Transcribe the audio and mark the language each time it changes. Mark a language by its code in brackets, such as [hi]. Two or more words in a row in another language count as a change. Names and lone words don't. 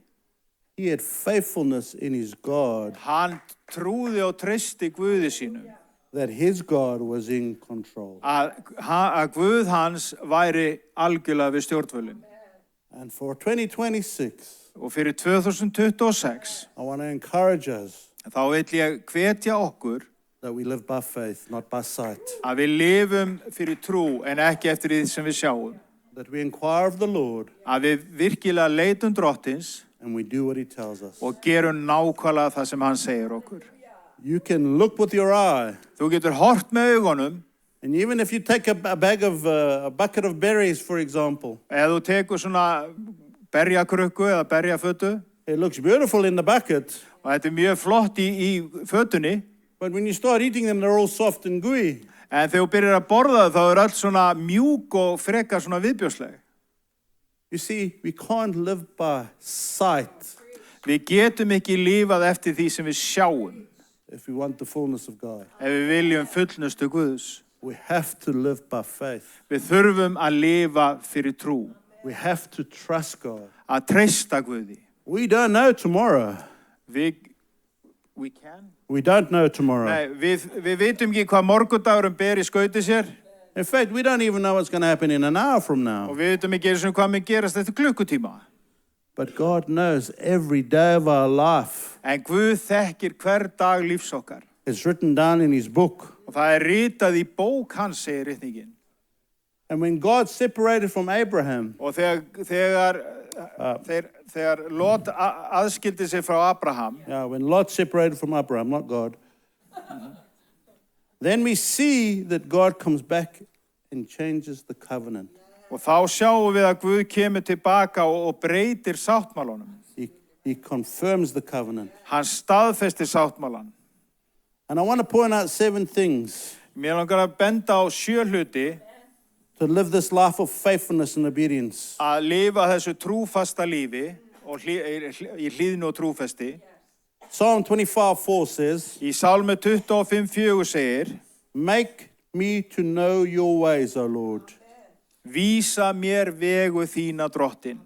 [en] he had faithfulness in his God, [is] Hann trúði og treysti Guði sínum. [en] that his God was in control. [is] Að Guð hans væri algjörlega við stjórnvölinn. [en] And for 2026, [is] Og fyrir 2026, [en] I want to encourage us [is] þá vill ég hvetja okkur [en] that we live by faith, not by sight. [is] að við lifum fyrir trú en ekki eftir því sem við sjáum. [en] That we inquire of the Lord [is] Að við virkilega leitum drottins [en] and we do what he tells us. [is] og gerum nákvæmlega það sem hann segir okkur. [en] You can look with your eye, [is] Þú getur hort með augunum, [en] and even if you take a bucket of berries, for example, [is] ef þú tekur svona berjakrukku eða berjafötu, [en] it looks beautiful in the bucket, [is] og þetta mjög flott í fötunni, [en] but when you start eating them, they're all soft and gooey. [is] en þegar þú byrjar að borða þá öll svona mjúk og frekar svona viðbjóðsleg. [en] You see, we can't live by sight [is] Við getum ekki lifað eftir því sem við sjáum, [en] if we want the fullness of God. [is] ef við viljum fullnustu Guðs. [en] We have to live by faith. [is] Við þurfum að lifa fyrir trú, [en] We have to trust God. [is] að treysta Guði. [en] We don't know tomorrow. We can? We don't know tomorrow. [is] Nei, við vitum ekki hvað morgundagurum ber í skauti sér, [en] In fact, we don't even know what's going to happen in an hour from [is] og [en] now. [is] við vitum ekki einu sinni hvað mun gerast eftir klukkutíma. [en] But God knows every day of our life. [is] En Guð þekkir hver dag lífs okkar. [en] It's written down in his book. [is] Og það ritað í bók hans, segir ritningin. [en] And when God separated from Abraham, [is] Og þegar Lot aðskildi sig frá Abraham, [en] when Lot separated from Abraham, not God, then we see that God comes back and changes the covenant. [is] og þá sjáum við að Guð kemur tilbaka og breytir sáttmálanum. [en] He confirms the covenant. [is] Hann staðfestir sáttmálan. [en] And I want to point out 7 things [is] Mér langar að benda á 7 hluti [en] to live this life of faithfulness and obedience. [is] að lifa þessu trúfasta lífi og í hlýðni og trúfesti. [en] Psalm 25:4 says, [is] Í Sálmi 25:4 segir, [en] Make me to know your ways, O Lord. [is] vísa mér vegu þína drottin.